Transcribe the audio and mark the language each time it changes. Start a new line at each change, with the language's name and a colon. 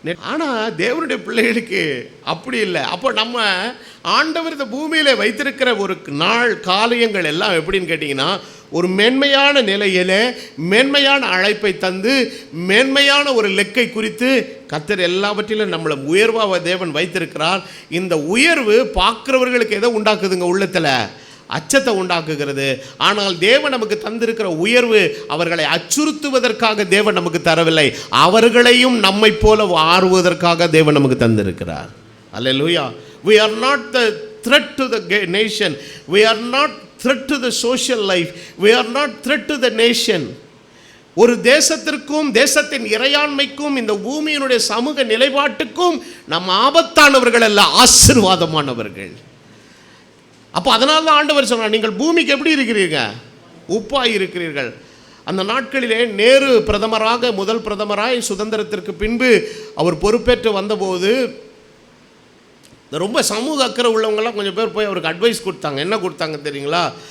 Tamil: ஆனால் தேவனுடைய பிள்ளைகளுக்கு அப்படி இல்லை. அப்போ நம்ம ஆண்டவர் இந்த பூமியில் வைத்திருக்கிற ஒரு நாள் காரியங்கள் எல்லாம் எப்படின்னு கேட்டிங்கன்னா, ஒரு மேன்மையான நிலையில் மேன்மையான அழைப்பை தந்து மேன்மையான ஒரு லெக்கை குறித்து கர்த்தர் எல்லாவற்றிலும் நம்மளை உயர்வாக தேவன் வைத்திருக்கிறார். இந்த உயர்வு பார்க்குறவர்களுக்கு எதை உண்டாக்குதுங்க? உள்ளத்தில் அச்சத்தை உண்டாக்குகிறது. ஆனால் தேவன் நமக்கு தந்திருக்கிற உயர்வு அவர்களை அச்சுறுத்துவதற்காக தேவன் நமக்கு தரவில்லை, அவர்களையும் நம்மை போல ஆறுவதற்காக தேவன் நமக்கு தந்திருக்கிறார். அல்லேலூயா.
English: We are not the threat to the nation. We are not threat to the social life. We are not threat to the nation.
Tamil: ஒரு தேசத்திற்கும் தேசத்தின் இறையாண்மைக்கும் இந்த பூமியினுடைய சமூக நிலைப்பாட்டுக்கும் நம்ம ஆபத்தானவர்கள் அல்ல, ஆசீர்வாதமானவர்கள். அப்போ அதனால தான் ஆண்டவர் சொன்னார், நீங்கள் பூமிக்கு எப்படி இருக்கிறீர்கள்? உப்பாய் இருக்கிறீர்கள். அந்த நாட்களிலே நேரு பிரதமராக, முதல் பிரதமராய் சுதந்திரத்திற்கு பின்பு அவர் பொறுப்பேற்று வந்தபோது ரொம்ப சமூக அக்கறை உள்ளவங்கெல்லாம் கொஞ்சம் பேர் போய் அவருக்கு அட்வைஸ் கொடுத்தாங்க. என்ன கொடுத்தாங்க தெரியுங்களா?